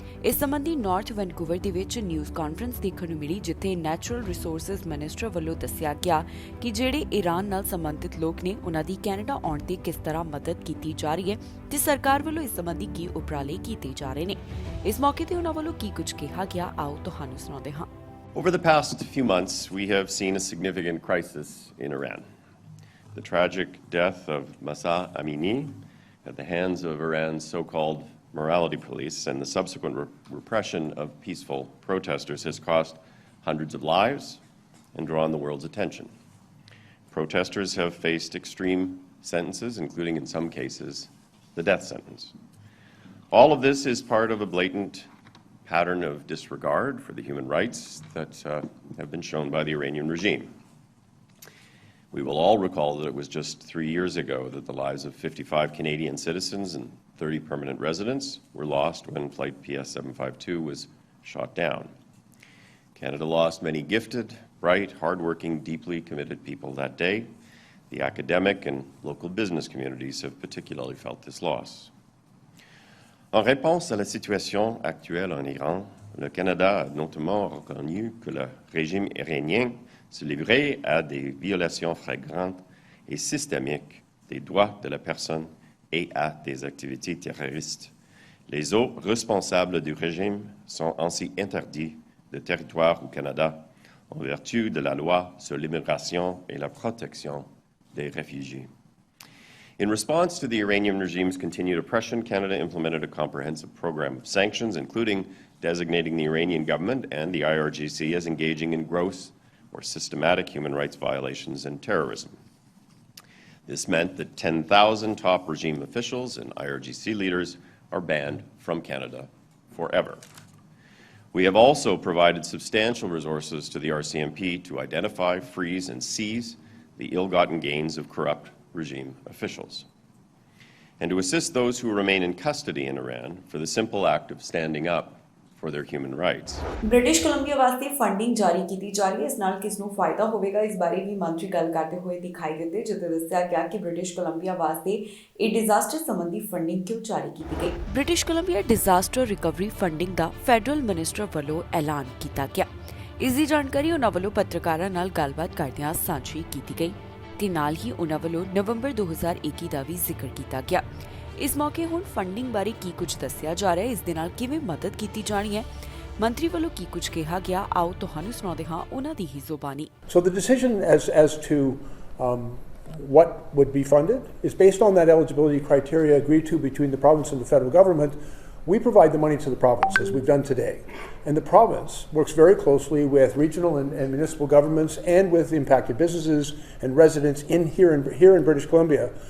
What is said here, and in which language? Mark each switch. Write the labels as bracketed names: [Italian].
[Punjabi] ਇਸ ਸੰਬੰਧੀ north Vancouver ਦੇ ਵਿੱਚ ਨਿਊਜ਼ ਕਾਨਫਰੰਸ ਦੇਖਣ ਨੂੰ ਮਿਲੀ, ਜਿੱਥੇ ਨੈਚੁਰਲ ਰਿਸੋਰਸਿਸ ਮਿਨਿਸਟਰ ਵੱਲੋਂ ਦੱਸਿਆ ਗਿਆ ਕਿ ਜਿਹੜੇ ਈਰਾਨ ਨਾਲ ਸੰਬੰਧਿਤ ਲੋਕ ਨੇ ਉਹਨਾਂ ਦੀ ਕੈਨੇਡਾ ਆਉਣ ਤੇ ਕਿਸ ਤਰ੍ਹਾਂ ਮਦਦ ਕੀਤੀ ਜਾ ਰਹੀ ਹੈ ਤੇ ਸਰਕਾਰ ਵੱਲੋਂ ਇਸ ਸੰਬੰਧੀ ਕੀ ਉਪਰਾਲੇ ਕੀਤੇ ਜਾ ਰਹੇ ਨੇ। ਇਸ ਮੌਕੇ ਤੇ ਉਹਨਾਂ ਵੱਲੋਂ ਕੀ ਕੁਝ ਕਿਹਾ ਗਿਆ, ਆਓ ਤੁਹਾਨੂੰ ਸੁਣਾਉਂਦੇ ਹਾਂ। [English] Over the past few months, we have seen a significant crisis in Iran. The tragic death of Mahsa Amini at the hands of Iran's so-called morality police and the subsequent repression of peaceful protesters has cost hundreds of lives and drawn the world's attention. Protesters have faced extreme sentences, including in some cases the death sentence. All of this is part of a blatant pattern of disregard for the human rights that have been shown by the Iranian regime. We will all recall that it was just 3 years ago that the lives of 55 Canadian citizens and 30 permanent residents were lost when Flight PS752 was shot down. Canada lost many gifted, bright, hardworking, deeply committed people that day. The academic and local business communities have particularly felt this loss. [French] En réponse à la situation actuelle en Iran, le Canada a notamment reconnu que le régime iranien se livrait à des violations flagrantes et systémiques des droits de la personne et à des activités terroristes. Les autres responsables du régime sont ainsi interdits de territoire au Canada en vertu de la loi sur l'immigration et la protection des réfugiés. [English] In response to the Iranian regime's continued oppression, Canada implemented a comprehensive program of sanctions, including designating the Iranian government and the IRGC as engaging in gross or systematic human rights violations and terrorism. This meant that 10,000 top regime officials and IRGC leaders are banned from Canada forever. We have also provided substantial resources to the RCMP to identify, freeze, and seize the ill-gotten gains of corrupt regime officials, and to assist those who remain in custody in Iran for the simple act of standing up for their human rights. [Punjabi] British Columbia ਵਾਸਤੇ funding ਜਾਰੀ ਕੀਤੀ ਜਾ ਰਹੀ ਹੈ। ਇਸ ਨਾਲ ਕਿਸ ਨੂੰ ਫਾਇਦਾ ਹੋਵੇਗਾ, ਇਸ ਬਾਰੇ ਵੀ ਮੰਤਰੀ ਗੱਲ ਕਰਦੇ ਹੋਏ ਦਿਖਾਈ ਦਿੱਤੇ, ਜਿੱਥੇ ਦੱਸਿਆ ਗਿਆ ਕਿ ਬ੍ਰਿਟਿਸ਼ ਕੋਲੰਬੀਆ ਵਾਸਤੇ ਇਹ ਡਿਜ਼ਾਸਟਰ ਸੰਬੰਧੀ ਫੰਡਿੰਗ ਕਿਉਂ ਜਾਰੀ ਕੀਤੀ ਗਈ। British Columbia disaster recovery funding ਦਾ ਫੈਡਰਲ ਮਿਨਿਸਟਰ ਵੱਲੋਂ ਐਲਾਨ ਕੀਤਾ ਗਿਆ। ਇਸ ਦੀ ਜਾਣਕਾਰੀ ਉਹਨਾਂ ਵੱਲੋਂ ਪੱਤਰਕਾਰਾਂ ਨਾਲ ਗੱਲਬਾਤ ਕਰਦਿਆਂ ਸਾਂਝੀ ਕੀਤੀ ਗਈ ਤੇ ਨਾਲ ਹੀ ਉਹਨਾਂ ਵੱਲੋਂ ਨਵੰਬਰ 2021 ਦਾ ਵੀ ਜ਼ਿਕਰ ਕੀਤਾ ਗਿਆ। ਇਸ ਮੌਕੇ ਹੁਣ ਫੰਡਿੰਗ ਬਾਰੇ ਕੀ ਕੁਝ ਦੱਸਿਆ ਜਾ ਰਿਹਾ ਹੈ, ਇਸ ਦੇ ਨਾਲ ਕਿਵੇਂ ਮਦਦ ਕੀਤੀ ਜਾਣੀ ਹੈ, ਮੰਤਰੀ ਵੱਲੋਂ ਕੀ ਕੁਝ ਕਿਹਾ ਗਿਆ, ਆਓ ਤੁਹਾਨੂੰ ਸੁਣਾਉਂਦੇ ਹਾਂ ਉਹਨਾਂ ਦੀ ਹੀ ਜ਼ੁਬਾਨੀ। [English] So the decision as to what would be funded is based on that eligibility criteria agreed to between the province and the federal government. We provide the money to the province, as we've done today. And the province works very closely with regional and municipal governments and with impacted businesses and residents here in British Columbia.